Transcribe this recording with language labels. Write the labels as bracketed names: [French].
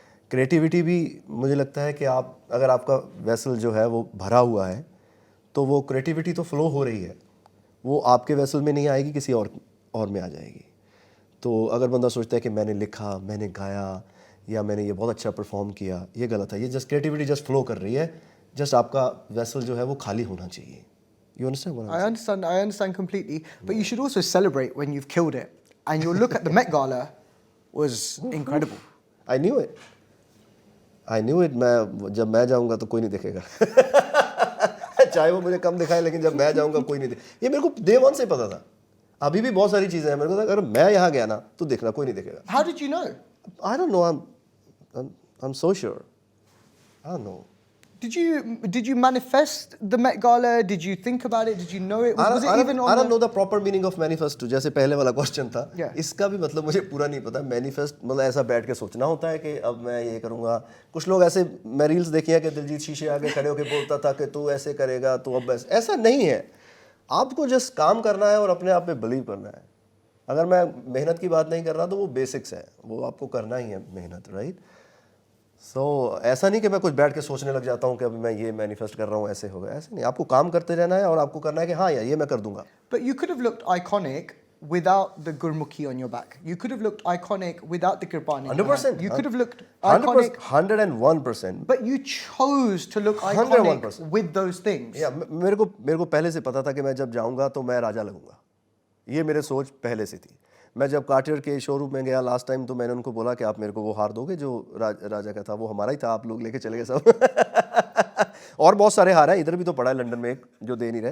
[Hindi] Creativity भी मुझे लगता है कि आप, अगर आपका वेसल जो है वो भरा हुआ है, तो वो क्रिएटिविटी तो फ्लो हो रही है, वो आपके वेसल में नहीं आएगी, किसी और में आ जाएगी। तो अगर बंदा सोचता है कि मैंने लिखा, मैंने गाया, या मैंने ये बहुत अच्छा परफॉर्म किया, ये गलत है। ये जस्ट क्रिएटिविटी जस्ट फ्लो कर रही है, जस्ट आपका वेसल जो है वो खाली होना चाहिए. [English] You understand what I'm saying? I understand completely. But you should also celebrate when you've killed it. And your look at the Met Gala was incredible. I knew it. I knew it. [Hindi] जब मैं जाऊंगा तो कोई नहीं देखेगा. चाहे वो मुझे कम दिखाए, लेकिन जब मैं जाऊंगा कोई नहीं देखेगा. ये मेरे को [English] day one [Hindi] से पता था. अभी भी बहुत सारी चीजें हैं मेरे को, अगर मैं यहाँ गया ना तो देखना कोई नहीं देखेगा. [English] How did you know? I don't know. I'm so sure. I don't know. Did you manifest the Met Gala? Did you think about it? Did you know it? Was it even on I don't know the proper meaning of manifest. [Hindi] जैसे पहले वाला question था, [English] Yeah. [Hindi] इसका भी मतलब मुझे पूरा नहीं पता. मैनिफेस्ट मतलब ऐसा बैठ के सोचना होता है कि अब मैं ये करूँगा. कुछ लोग ऐसे, मैं रील्स देखी है कि दिलजीत शीशे आगे खड़े होकर बोलता था कि तू ऐसे करेगा, तू अब ऐसा नहीं है. आपको जस्ट काम करना है और अपने आप में बिलीव करना है. अगर मैं मेहनत की बात नहीं कर रहा तो वो बेसिक्स है, वो आपको करना ही है मेहनत, राइट. सो ऐसा नहीं कि मैं कुछ बैठ के सोचने लग जाता हूँ कि अभी मैं ये मैनिफेस्ट कर रहा हूँ, ऐसे होगा. ऐसे नहीं, आपको काम करते रहना है और आपको करना है कि हाँ यार ये मैं कर दूंगा. [English] But you could have looked iconic without the Gurmukhi on your back. You could have looked iconic without the Kirpan in your 100%. hand. You could have looked iconic, 101%. but you chose to look iconic 101%. with those things. [Hindi] या मेरे को पहले से पता था कि मैं जब जाऊंगा तो मैं राजा लगूंगा. ये मेरे सोच पहले से थी. मैं जब कार्टियर के शोरूम में गया लास्ट टाइम तो मैंने उनको बोला कि आप मेरे को वो हार दोगे जो राजा का था. वो हमारा ही था, आप लोग लेके चले गए सब. और बहुत सारे हार हैं, इधर भी तो पड़ा है लंदन में एक जो दे नहीं रहे.